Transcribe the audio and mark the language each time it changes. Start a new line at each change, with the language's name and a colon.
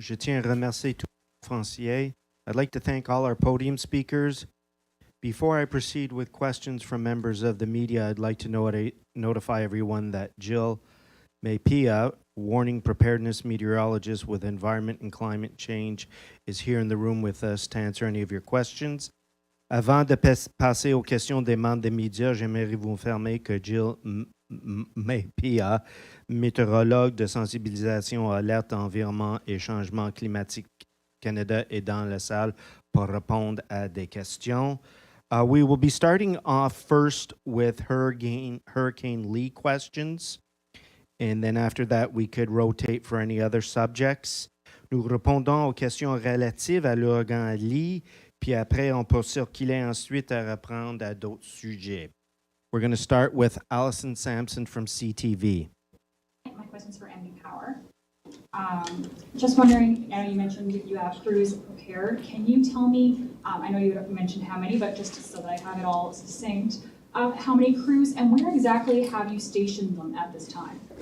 French: Je tiens à remercier tous les conférenciers.
English: I'd like to thank all our podium speakers. Before I proceed with questions from members of the media, I'd like to notify everyone that Jill Maypia, warning preparedness meteorologist with environment and climate change, is here in the room with us to answer any of your questions.
French: Avant de passer aux questions des membres des médias, j'aimerais vous informer que Jill Maypia, météorologue de sensibilisation à alerte environnement et changement climatique Canada, est dans la salle pour répondre à des questions.
English: We will be starting off first with Hurricane Lee questions, and then after that we could rotate for any other subjects.
French: Nous répondons aux questions relatives à l'ouragan Lee, puis après on peut circuler ensuite à reprendre à d'autres sujets.
English: We're going to start with Allison Sampson from CTV. My question's for MB Power. Just wondering, I know you mentioned you have crews prepared. Can you tell me, I know you mentioned how many, but just so that I have it all succinct, how many crews and where exactly have you stationed them at this time?